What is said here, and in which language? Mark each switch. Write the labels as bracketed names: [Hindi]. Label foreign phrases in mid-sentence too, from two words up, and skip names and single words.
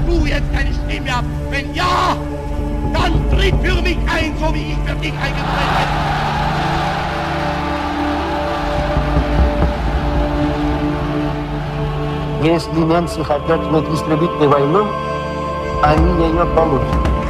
[German] jetzt eine Stimme ab? Wenn ja, dann tritt für mich ein, so wie ich für dich eingetreten bin. [Russian] Если немцы хотят иметь истребительную войну, они ее получат.